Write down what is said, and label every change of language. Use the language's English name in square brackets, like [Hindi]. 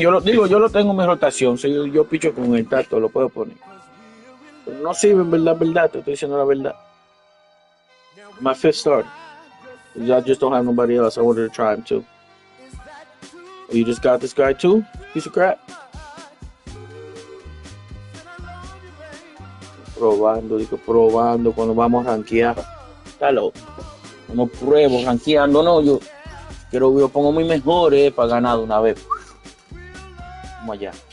[Spanish] Yo lo digo, yo lo tengo en mi rotación. Si yo picho con el tacto, lo puedo poner. Pero no sirve, en verdad, te estoy diciendo la verdad. [English] My fifth start. I just don't have nobody else. I wanted to try him too. Oh, you just got this guy too? Piece of crap. [Spanish] Probando cuando vamos a rankear. Está loco. No pruebo rankeando, no. Yo pongo mis mejores para ganar de una vez. Vamos allá.